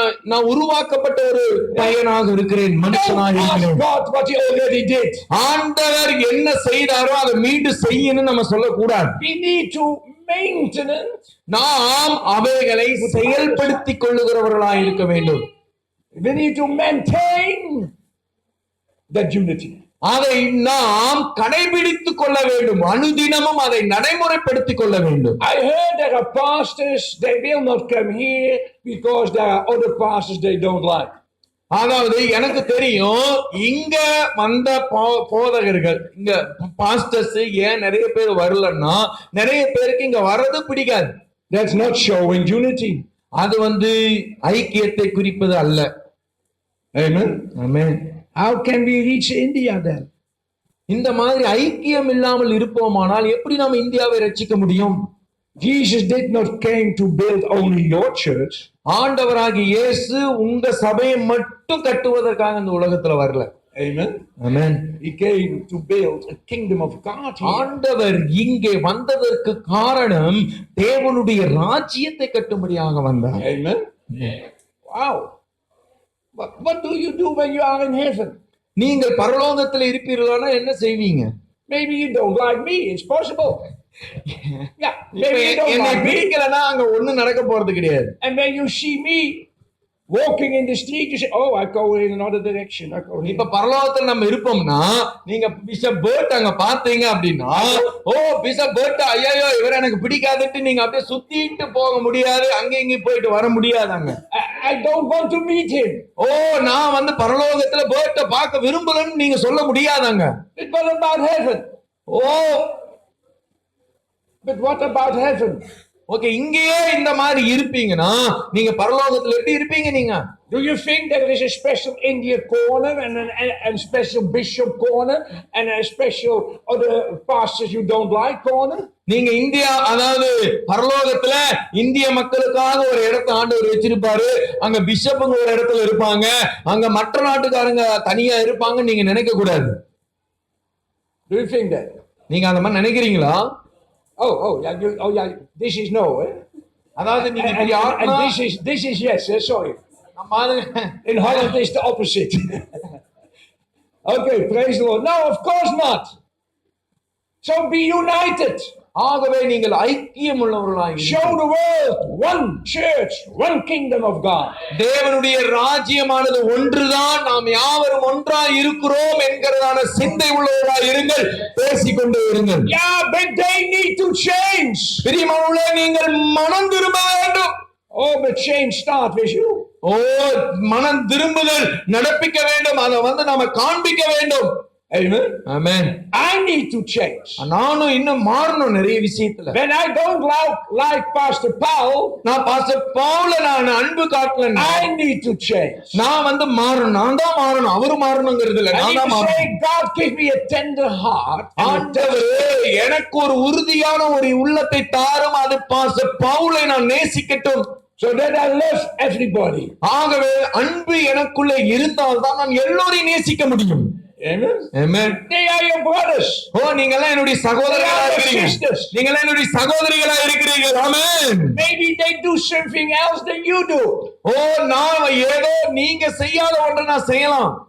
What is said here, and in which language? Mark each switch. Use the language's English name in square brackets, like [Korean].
[Tamil] நான் உருவாக்கப்பட்ட ஒரு பையனாக இருக்கிறேன், மனுஷனாக இருக்கிறேன். [English] God what he already did. [Tamil] ஆண்டவர் என்ன செய்தாரோ அதை மீண்டும் செய்யணும்னு நம்ம சொல்லக்கூடாது. [English] We need to maintenance. [Tamil] நாம் அவைகளை செயல்படுத்திக் கொள்ளுகிறவர்களாக இருக்க வேண்டும். [English] We need to maintain that unity. [Tamil] அதை நாம் கடைபிடித்துக் கொள்ள வேண்டும். அனுதினமும் அதை நடைமுறைப்படுத்திக் கொள்ள வேண்டும். [English] I heard there are pastors, they will not come here because there are other pastors they don't like. [Tamil] அதாவது எனக்கு தெரியும், இங்க வந்த போதகர்கள், இங்க பாஸ்டர்ஸ் ஏன் நிறைய பேர் வரலன்னா, நிறைய பேருக்கு இங்க வர்றது பிடிக்காது. [English] That's not showing unity. [Tamil] அது ஐக்கியத்தை குறிப்பது அல்ல. [English] Amen. [Tamil] Amen. [English] How can we reach India then? [Tamil] இந்த மாதிரி ஐக்கியம் இல்லாமல் இருப்போமானால் எப்படி நாம் இந்தியாவை ரட்சிக்க முடியும்? [English] Jesus did not came to build only your church. [Tamil] ஆண்டவராகிய இயேசு உங்க சபையை மட்டும் கட்டுவதற்காக இந்த உலகத்துல வரல. [English] Amen. Amen. He came to build a kingdom of God here. [Tamil] ஆண்டவர் இங்கே வந்ததற்கு காரணம் தேவனுடைய ராஜ்யத்தை கட்டும்படியாக வந்தார். [English] Amen. Wow. What do you do when you are in heaven? [Tamil] நீங்கள் பரலோகத்தில் இருப்பீர்களானா என்ன செய்வீங்க? [English] Maybe you don't like me. It's possible. Yeah. [Tamil] இப்ப [English] Maybe you don't [Tamil] என்னை [English] like me. [Tamil] பிடிக்கலன்னா அங்க ஒண்ணும் நடக்க போறது கிடையாது. [English] And when you see me walking in the street, you say, "Oh, I go in another direction. I go here." [Tamil] இப்ப பரலோகத்துல நம்ம இருப்போம்னா நீங்க பிஷப் பேர்ட் அங்க பாத்தீங்க அப்படின்னா ஓ பிஷப் பேர்ட் ஐயோ இவர எனக்கு பிடிக்காதுட்டு நீங்க அப்படியே சுத்திட்டு போக முடியாது, அங்க இங்க போயிட்டு வர முடியாதாங்க. [English] I don't want to meet him. [Tamil] ஓ நான் வந்து பரலோகத்துல பேர்ட்ட பார்க்க விரும்பலன்னு நீங்க சொல்ல முடியாதாங்க. [English] But what about heaven? Oh But what about heaven? [Tamil] Okay இங்கேயே இந்த மாதிரி இருப்பீங்கன்னா நீங்க பரலோகத்துல எப்படி இருப்பீங்க நீங்க? [English] Do you think there is a special India corner and a special bishop corner and a special other pastors you don't like corner? [Tamil] நீங்க India அதாவது பரலோகத்துல இந்திய மக்களுக்காக ஒரு இடத்தை ஆண்டவர் வச்சிருப்பாரு, அங்க பிஷப்புங்க ஒரு இடத்துல இருப்பாங்க, அங்க மற்ற நாட்டுக்காரங்க தனியா இருப்பாங்க நீங்க நினைக்க கூடாது. [English] Do you think that? [Tamil] நீங்க அந்த மாதிரி நினைக்கிறீங்களா? [English] Yeah. This is no. Eh? [Tamil] அதாவது நீங்க [English] And, [Tamil] இப்படி [English] and [Tamil] ஆத்மா [English] this is yes. Sorry. [Tamil] பாருங்க. [English] In Holland, it's the opposite. Okay, praise the Lord. No, of course not. So be united. [Tamil] ஆகவே நீங்கள் ஐக்கியம் உள்ளவர்களாக [English] Show the world one church, one kingdom of God. [Tamil] தேவனுடைய ராஜ்யமானது ஒன்றுதான், நாம் யாவரும் ஒன்றாய் இருக்கிறோம் என்கிறதான சிந்தை உள்ளவர்களாய் இருங்கள், பேசிக்கொண்டே இருங்கள். [English] Yeah, but they need to change. [Tamil] பிரியமானவர்களே நீங்கள் மனம் திரும்ப வேண்டும். [English] Oh, but change start with you. [Tamil] ஓ மனம் திரும்புதல் நடப்பிக்க வேண்டும், அதை வந்து நாம காண்பிக்க வேண்டும். [English] Amen. [Tamil] Amen. [English] I need to change. [Tamil] நானும் இன்னும் மாறணும் நிறைய விஷயத்துல. [English] When I don't like Pastor Paul, [Tamil] நான் பாஸ்டர் பவுல நான் அன்பு காட்டலன்னா [English] I need to change. [Tamil] நான் வந்து மாறணும், நான் தான் மாறணும், அவரு மாறணுங்கிறது இல்ல, [English] I [Tamil] நான் [English] need [Tamil] தான் [English] to [Tamil] மாறணும். [English] say, God, give me a tender heart. [Tamil] ஆண்டவரே எனக்கு ஒரு உறுதியான ஒரு உள்ளத்தை தாரும், அது பாஸ்டர் பவுலை நான் நேசிக்கட்டும், [English] So that I love everybody. [Tamil] ஆகவே அன்பு எனக்குள்ள இருந்தால் தான் நான் எல்லோரையும் நேசிக்க முடியும். [English] Amen. [Tamil] Amen. [English] They are your brothers. [Tamil] ஓ நீங்க எல்லாம் என்னுடைய சகோதரர்களா [English] They are your [Tamil] இருக்கிறீங்க, [English] sisters. [Tamil] நீங்க எல்லாம் என்னுடைய சகோதரிகளா இருக்கிறீர்கள். ஆமென். [English] Maybe they do something else than you do. [Tamil] ஓ நான் ஏதோ நீங்க செய்யாத ஒன்றை நான் செய்யலாம்.